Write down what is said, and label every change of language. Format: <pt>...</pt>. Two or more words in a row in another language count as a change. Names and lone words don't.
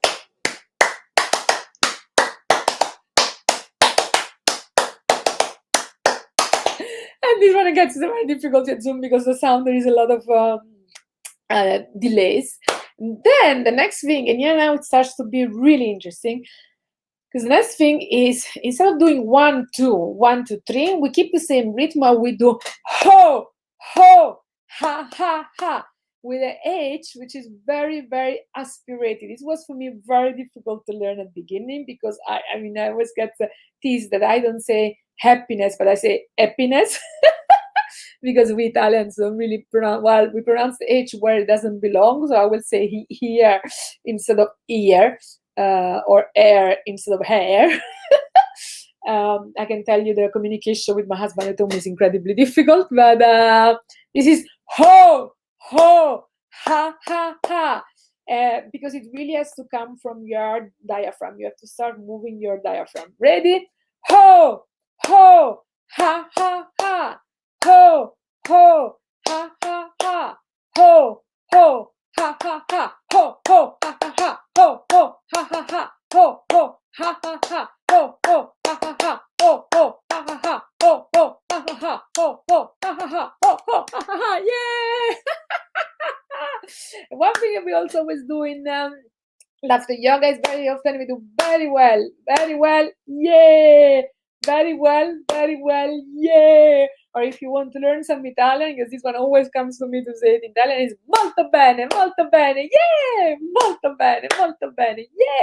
<en>And this one gets very difficult at Zoom because the sound, there is a lot of delays. Then the next thing, and here now it starts to be really interesting, because the next thing is, instead of doing 1, 2, 1, 2, 3, we keep the same rhythm. We do ho, ho, ha, ha, ha, with an H, which is very, very aspirated. This was for me very difficult to learn at the beginning, because I always get teased that I don't say happiness, but I say happiness. Because we Italians don't really pronounce, well, we pronounce the H where it doesn't belong. So I will say here instead of ear, or air instead of hair. I can tell you the communication with my husband at home is incredibly difficult, but this is ho, ho, ha, ha, ha. Because it really has to come from your diaphragm. You have to start moving your diaphragm. Ready? Ho, ho, ha, ha, ha. Ho, ho, ha, ha, ha. Ho, ho, ha, ha, ha. Ho, ho, ha, ha, ha. Ho, ho, ha, ha, ha. Ho, ho, ha, ha, ha. Ho, ho, ha, ha, ha. Ho, ho, ha, ha, ha. Ho, ho, ha, ha, ha. Ho, ho, ha, ha, ha. Ho, ho, ha, ha, ha. Yeah! One thing we also always do in laughter yoga is very often we do very well, yeah, very well, yeah. Or if you want to learn some Italian, because this one always comes to me to say it in Italian, is</en> <it>molto bene,</it> <en>yeah,</en> <it>molto bene,</it> <en>yeah.</en>